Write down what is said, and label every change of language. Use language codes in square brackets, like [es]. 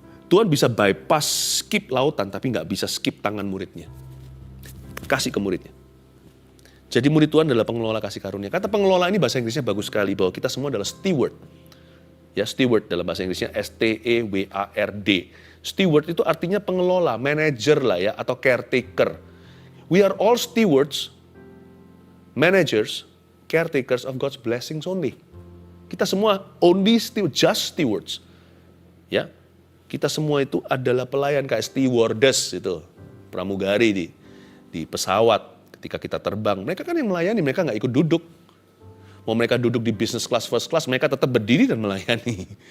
[id] Tuhan bisa bypass, skip lautan, tapi nggak bisa skip tangan muridnya. Kasih ke muridnya. Jadi murid Tuhan adalah pengelola kasih karunia. Kata pengelola ini bahasa Inggrisnya bagus sekali, bahwa kita semua adalah steward. Ya, steward dalam bahasa Inggrisnya S-T-E-W-A-R-D. Steward itu artinya pengelola, manager lah ya, atau caretaker. [en] We are all stewards, managers, caretakers of God's blessings only. [id] Kita semua [en] only just stewards. [id] Ya, kita semua itu adalah pelayan kayak stewardess itu, pramugari di pesawat ketika kita terbang. Mereka kan yang melayani, mereka nggak ikut duduk. Mau mereka duduk di business class, first class, mereka tetap berdiri dan melayani.